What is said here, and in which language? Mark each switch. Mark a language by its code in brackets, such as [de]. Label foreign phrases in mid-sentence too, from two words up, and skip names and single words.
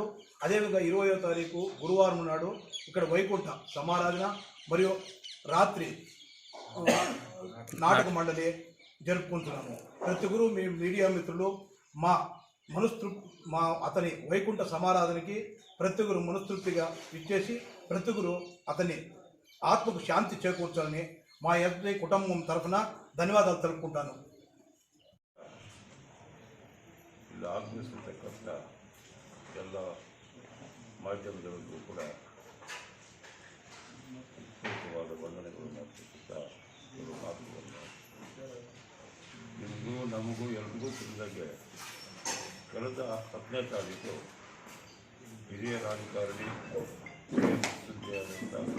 [te] అదేవిధంగా 20వ తారీఖు గురువారం నాడు ఇక్కడ వైకుంఠ సమారాధన మరియు రాత్రి నాటక మండలి జరుపుకుంటున్నాము. ప్రతి ఒక్కరు మీ మీడియా మిత్రులు మా అతని వైకుంఠ సమారాధనకి ప్రతి ఒక్కరు మనస్తృప్తిగా ఇచ్చేసి ప్రతి ఒక్కరు అతని ఆత్మకు శాంతి చేకూర్చాలని మా ఎస్ఐ కుటుంబం తరఫున ధన్యవాదాలు తెలుపుకుంటాను. [kn] ಇಲ್ಲಿ ಆಗಮಿಸಿರ್ತಕ್ಕಂಥ ಎಲ್ಲ ಮಾಧ್ಯಮಗಳಿಗೂ ಕೂಡ ವಿಶೇಷವಾದ ವಂದನೆಗಳನ್ನು ಅರ್ಪಿಸುತ್ತಾ ಇವರು ಮಾತುಗಳನ್ನು ನಿಮಗೂ ನಮಗೂ ಎಲ್ರಿಗೂ ತಿಳಿದಾಗೆ ಕಳೆದ 10ನೇ ತಾರೀಕು ಹಿರಿಯ ರಾಜಕಾರಣಿ ಸುದ್ದಿಯಾದಂಥ